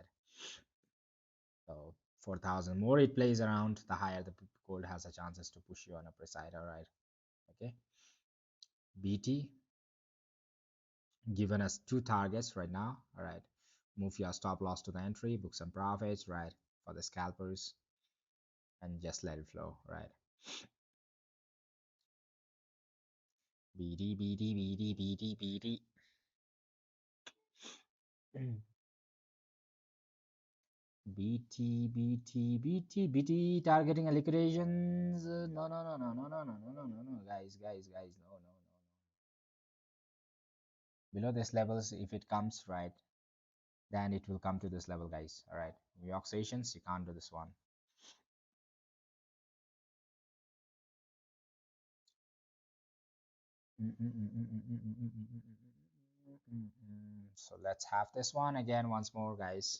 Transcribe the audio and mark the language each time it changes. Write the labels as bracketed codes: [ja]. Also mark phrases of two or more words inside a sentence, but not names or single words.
[en] So 4,000 more it plays around, the higher the gold has a chances to push you on upper side. All right, okay. BT given us two targets right now. All right, move your stop loss to the entry, book some profits, right, for the scalpers, and just let it flow. Right, BD, BD, BD, BD, BD. BT, BT, BT, BT, targeting a liquidations. No, no, no, no, no, no, no, no, no, no, no, guys, no, no, no, no. Below this levels, if it comes right, then it will come to this level, guys. All right, New York stations, you can't do this one. So let's have this one again once more, guys.